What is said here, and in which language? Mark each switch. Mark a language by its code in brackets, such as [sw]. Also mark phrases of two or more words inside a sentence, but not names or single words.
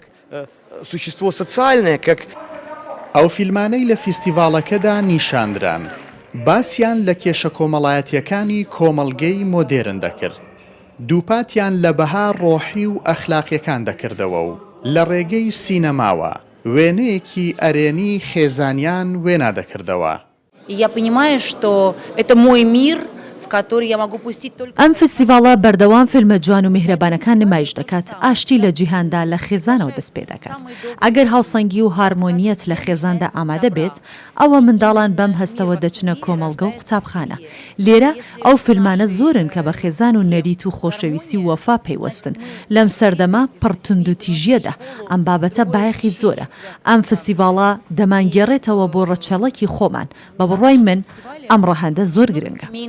[ckb] ئەو فیلمانەی لە فیستیڤاڵەکەدا نیشاندران باسییان لە کێشە کۆمەڵایەتیەکانی کۆمەڵگەی مۆدێرن دەکرد دووپاتیان لە بەها ڕۆحی و ئەخلاقیەکان دەکردەوە و لە ڕێگەی سینەماوە وێنەیەکی ئەرێنی خێزانیان وێنا دەکردەوە [ru] Я понимаю, что это мой мир, в [ckb] ئەم فستیڤاڵە بەردەوام فیلمە جوان و میهرەبانەکان نمایش دەکات ئاشتی لە جیهاندا لە خێزانەوە دەست پێ دەکات ئەگەر هاوسەنگی و هارمۆنیەت لە خێزاندا ئامادە بێت ئەوە منداڵان بەم هەستەوە دەچنە کۆمەڵگە و قوتابخانە لێرە ئەو فیلمانە زۆرن کە بە خێزان و نەریت و خۆشەویستی و وەفا پەیوەستن لەم سەردەما پڕتند و تیژیەدا ئەم بابەتە بایەخی زۆرە ئەم فستیڤاڵە دەمانگێڕێتەوە بۆ ڕەچەڵەکی خۆمان بە بڕوای من ئەم ڕەهەندە زۆر گرنگە.